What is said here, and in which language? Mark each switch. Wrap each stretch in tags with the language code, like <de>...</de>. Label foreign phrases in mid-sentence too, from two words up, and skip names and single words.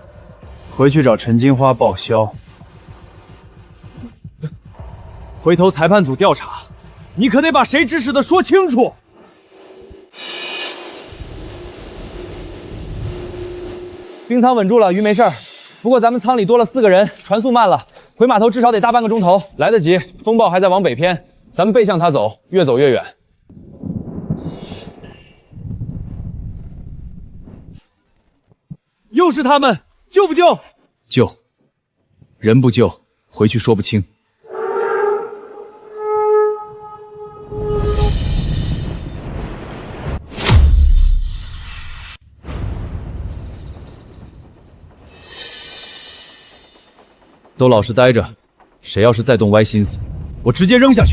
<zh>回去找陈金花報銷。回頭裁判組調查，你可得把誰指使的說清楚。冰艙穩住了，魚沒事兒。不過咱們艙裡多了4個人，船速慢了，回碼頭至少得大半個鐘頭。來得及，風暴還在往北偏，咱們背向它走，越走越遠。又是他們，救不救？救。人不救，回去說不清。都老實待着，誰要是再動歪心思，我直接扔下去。</zh>